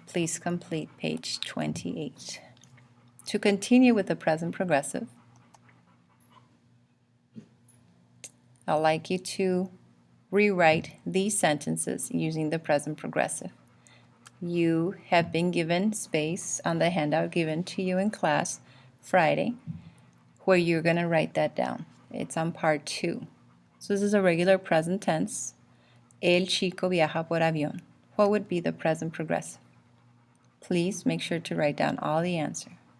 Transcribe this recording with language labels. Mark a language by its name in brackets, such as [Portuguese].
[English] Please complete page 28. To continue with the present progressive, I'd like you to rewrite these sentences using the present progressive. You have been given space on the handout given to you in class Friday where you're going to write that down. It's on part 2. So this is a regular present tense. [Spanish] El chico viaja por avión. [English] What would be the present progressive? Please make sure to write down all the answer.